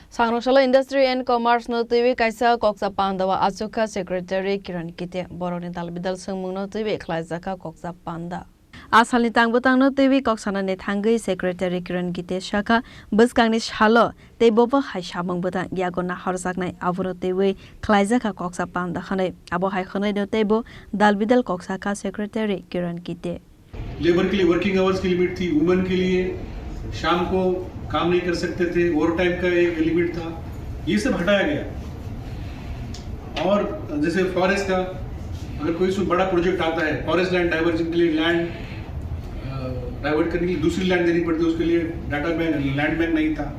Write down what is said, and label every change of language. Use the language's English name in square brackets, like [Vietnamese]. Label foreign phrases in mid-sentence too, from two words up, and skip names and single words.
[Kok Borok] Sangroshala Industry and Commerce no TV kaisa koksa pandawa achuka secretary Kiran Kite boroni dalbidal sungmung no TV khlaizaka koksa panda Asalni tangbutang no TV koksana ne thangai secretary Kiran Kite shaka buskangni shalo teiboba haishamung butang yagona harjaknai abuno TV khlaizaka koksa panda khane abo hai khane no teibo dalbidal koksa ka secretary Kiran Kite [Hindi] लेबर के लिए [English] working hours [Hindi] की लिमिट थी, वुमेन के लिए शाम को काम नहीं कर सकते थे, [English] over time [Hindi] का एक लिमिट था, ये सब हटाया गया। और जैसे फॉरेस्ट का अगर कोई बड़ा प्रोजेक्ट आता है, [English] forest land diversion [Hindi] के लिए [English] land divert [Hindi] करने के लिए दूसरी लैंड देनी पड़ती है, उसके लिए [English] data bank land bank [Hindi] नहीं था।